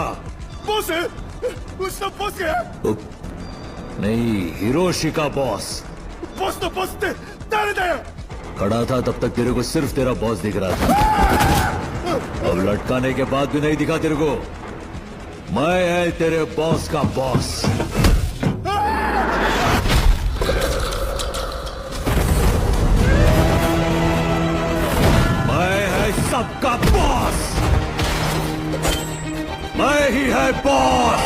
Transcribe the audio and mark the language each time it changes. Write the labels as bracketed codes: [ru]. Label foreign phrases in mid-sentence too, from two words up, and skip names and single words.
[ja] ボス、うちのボスが。 [hi] नहीं, हिरोशी का बॉस। [ja] ボスのボスって誰だよ。 [hi] खड़ा था तब तक तेरे को सिर्फ तेरा बॉस दिख रहा था, अब लटकाने के बाद भी नहीं दिखा तेरे को। मैं है तेरे बॉस का बॉस। सबका बॉस मैं ही है बॉस।